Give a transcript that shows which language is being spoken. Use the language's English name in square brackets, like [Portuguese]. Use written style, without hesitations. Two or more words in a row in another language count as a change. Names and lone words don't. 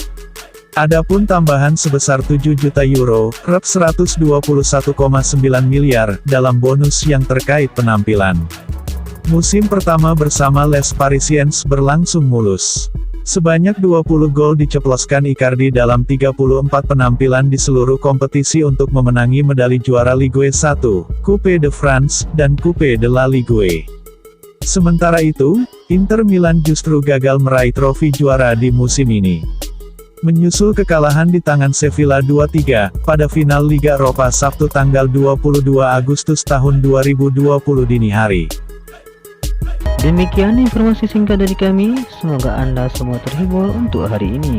[Indonesian] Adapun tambahan sebesar 7 juta euro, rep 121,9 miliar, dalam bonus yang terkait penampilan. Musim pertama bersama Les Parisiens berlangsung mulus. Sebanyak 20 gol diceploskan Icardi dalam 34 penampilan di seluruh kompetisi untuk memenangi medali juara Ligue 1, Coupe de France, dan Coupe de la Ligue. Sementara itu, Inter Milan justru gagal meraih trofi juara di musim ini. Menyusul kekalahan di tangan Sevilla 2-3, pada final Liga Eropa Sabtu tanggal 22 Agustus tahun 2020 dini hari. Demikian informasi singkat dari kami, semoga Anda semua terhibur untuk hari ini.